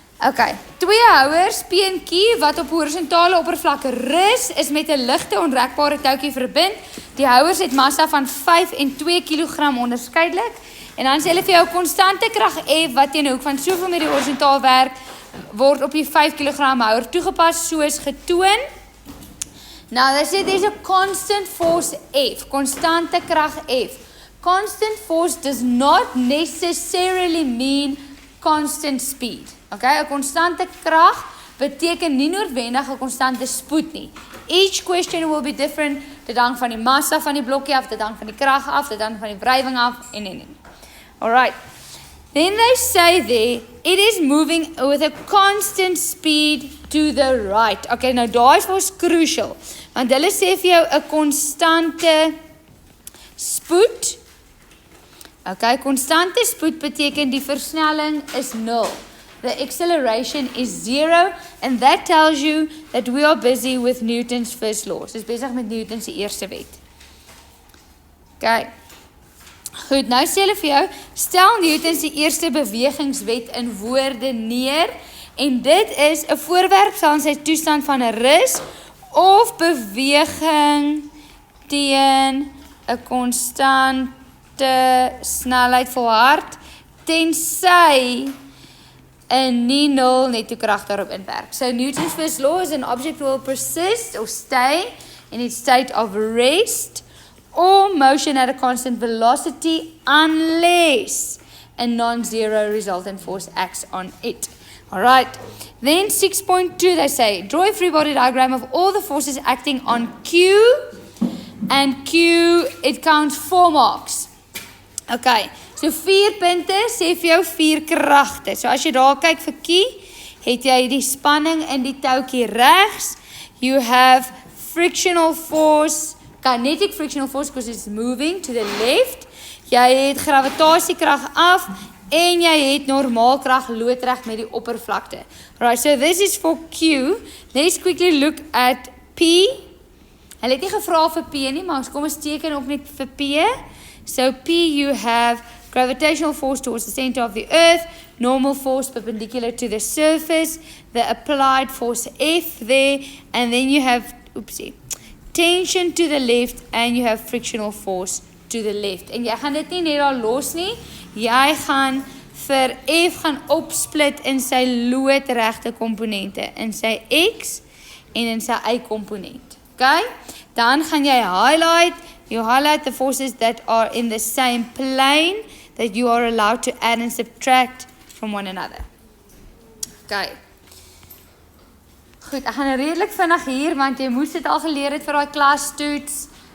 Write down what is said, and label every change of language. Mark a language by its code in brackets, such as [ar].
[af] Ok, 2 houers, P en Q, wat op horisontale oppervlakke rus, is met 'n ligte onrekbare touwtjie verbind. Die houers het massa van 5 en 2 kg onderskeidelik. En dan sê hulle vir jou konstante krag F, wat teen 'n hoek van soveel met die horisontaal werk, word op die 5 kg houer toegepas, soos getoon. [en] Now, they say there's a constant force F, [af] konstante krag F. [en] Constant force does not necessarily mean constant speed. [af] Okay, 'n konstante krag beteken nie noodwendig 'n konstante spoed nie. [en] Each question will be different. [af] Dit hang van die massa van die blokkie af, dit hang van die krag af, dit hang van die wrywing af en. Alright. [en] Then they say there, it is moving with a constant speed to the right. [af] Okay, nou daar is vir ons crucial. Want hulle sê vir jou 'n konstante spoed. Okay, konstante spoed beteken die versnelling is 0. [en] The acceleration is 0, and that tells you that we are busy with Newton's first law. [af] Ons is besig met Newton se eerste wet. Okay. Goed, nou sê hulle vir jou, stel Newton se eerste bewegingswet in woorde neer, en dit is 'n voorwerp sal in sy toestand van 'n rus of beweging teen 'n konstante snelheid volhard, tensy 'n nie nul netto krag daarop inwerk. [en] So Newton's first law is an object will persist or stay in its state of rest or motion at a constant velocity unless a non-zero resultant force acts on it. Alright, then 6.2 they say, draw a free body diagram of all the forces acting on Q, and Q, it counts 4 marks. [af] Okay, so 4 punte sê vir jou 4 kragte. So as jy daar kyk vir Q, het jy die spanning in die touwtjie regs. [en] You have frictional force, kinetic frictional force because it's moving to the left. [af] Jy het gravitasiekrag af en jy het normaalkrag loodreg met die oppervlakte. [en] Right, so this is for Q. Let's quickly look at P. [af] Hulle het nie gevra vir P nie, maar kom ons teken ook net vir P. [en] So P, you have gravitational force towards the center of the earth, normal force perpendicular to the surface, the applied force F there, and then you have, tension to the left, and you have frictional force to the left. [af] En jy gaan dit nie net daar los nie, jy gaan vir F gaan opsplit in sy loodregte komponente, in sy X en in sy Y komponent. Okay? Dan gaan jy [en] highlight the forces that are in the same plane that you are allowed to add and subtract from one another. Okay. [af] Goed, ek gaan redelik vinnig hier, want jy moes dit al geleer het vir daai klastoets.